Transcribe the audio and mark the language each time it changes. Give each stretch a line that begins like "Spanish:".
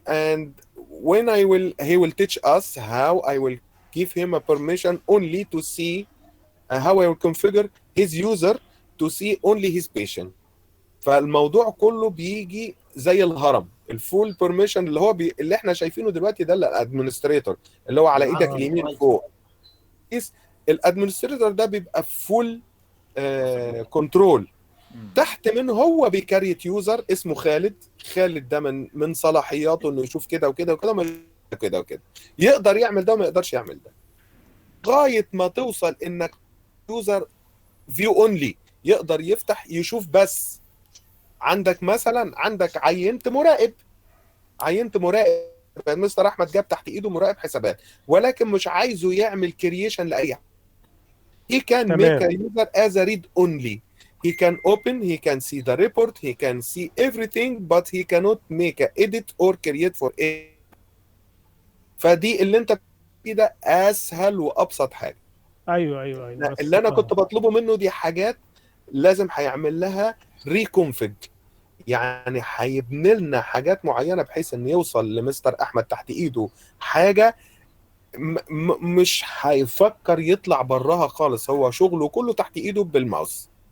English: And when he will teach us how I will give him a permission only to see how I will configure his user to see only his patient.
Arabic: فالموضوع كله بيجي زي الهرم. الفول بيرميشن اللي هو اللي احنا شايفينه دلوقتي ده الادمنستريتور اللي هو على ايدك بالعربي اليمين كويس. فوق. الادمنستريتور ده بيبقى فول كنترول. تحت منه هو بيكريت يوزر اسمه خالد. خالد ده من صلاحياته انه يشوف كده وكده وكده كده وكده، يقدر يعمل ده وما يقدرش يعمل ده، لغايه ما توصل انك يوزر فيو اونلي، يقدر يفتح يشوف بس. عندك مثلا عندك عينت مراقب مستر احمد جاب تحت ايده مراقب حسابات، ولكن مش عايزه يعمل كرييشن لاي حاجه.
English: he can make
Arabic: تمام
English: a user as a read only. He can open, he can see the report, he can see everything, but he cannot make a edit or create for it.
Arabic: فدي اللي انت فيه ده اسهل وابسط حاجه. ايوه ايوه ايوه بس اللي انا كنت بطلبه منه دي حاجات لازم هيعمل لها ريكونفج، يعني هيبني لنا حاجات معينه بحيث ان يوصل لمستر احمد تحت ايده حاجه مش هيفكر يطلع براها خالص، هو شغله كله تحت ايده بالماوس.